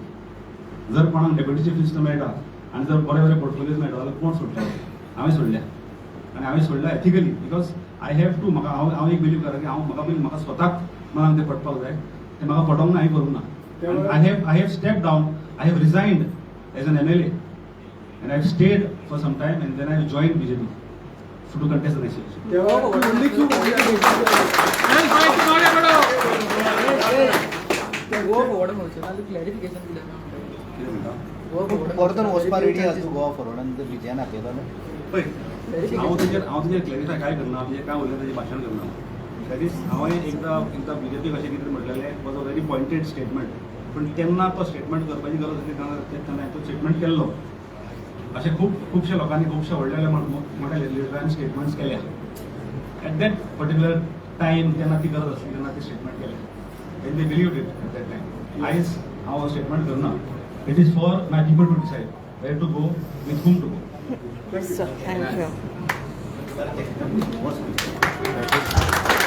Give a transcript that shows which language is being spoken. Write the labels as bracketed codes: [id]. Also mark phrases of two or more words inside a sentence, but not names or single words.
[kok] जर कोणाक डेप्युटी चीफ मिनिस्टर मेळटा आनी जर बरे बरे पोर्टफोलियोज मेळटा जाल्यार कोण सोडटा. हांवें सोडल्या आनी हांवें सोडल्या एथिकली, [en] because I have to. [kok] म्हाका हांव एक बिलीव करा की म्हाका स्वताक मनाक तें पडपाक जाय, तें म्हाका पडोंक ना, हांवें करूंक ना. [en] I have step down, I have resigned as an MLA and I have stayed for some time and then I have joined BJP to contest the next election. [kok] परतून वचपा रेडी आसा तूं गोवा फॉरवर्डान जर विजयान आपयलो पळय हांव तुजेर क्लॅरिफाय काय करना, म्हणजे काय उलयता तेजें भाशण करना. [en] that is [kok] हांवें एकदां BJP कशें कितें म्हटलेलें [en] was a very pointed statement, [kok] पण तेन्ना तो स्टेटमेंट करपाची गरज आसली तेन्ना तो स्टेटमेंट केल्लो. अशें खुबशा लोकांनी खुबशा व्हडल्या मोठ्या लिडरांनी स्टेटमेंट्स केल्या. [en] at that particular time [kok] जेन्ना ती गरज आसली तेन्ना ती स्टेटमेंट केल्या. [en] when they believed it at that time. [kok] आयज हांव स्टेटमेंट करना. [en] It is for my people to decide where to go, with whom to go. Sir thank you Thank you.